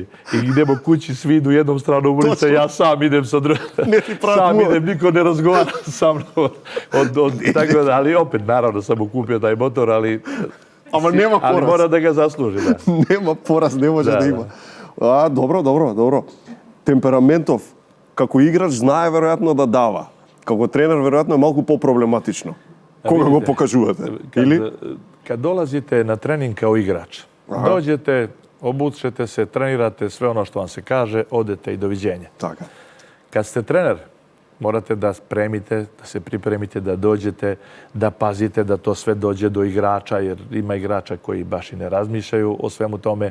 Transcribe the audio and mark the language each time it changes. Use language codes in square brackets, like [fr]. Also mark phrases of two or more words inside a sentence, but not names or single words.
[sr] I idemo kući, svi idu jednom stranu ulice, ja sam idem sa drugom. Sam idem, niko ne razgovara sa mnom. Tako da, ali opet, naravno, sam mu kupio taj motor, ali mora da ga zasluži. Nema poraz, ne može da ima. Dobro. [mk] Темпераментов како играч знае веројатно да дава. Како тренер веројатно е малку по-проблематично. Кога го покажувате? Или? [sr] Kad dolazite na trening kao igrač, dođete, obučete se, trenirate sve ono što vam se kaže, odete i doviđenja. [mk] Така. [sr] Kad ste trener, morate da spremite, da se pripremite, da dođete, da pazite da to sve dođe do igrača, jer ima igrača koji baš i ne razmišljaju o svemu tome.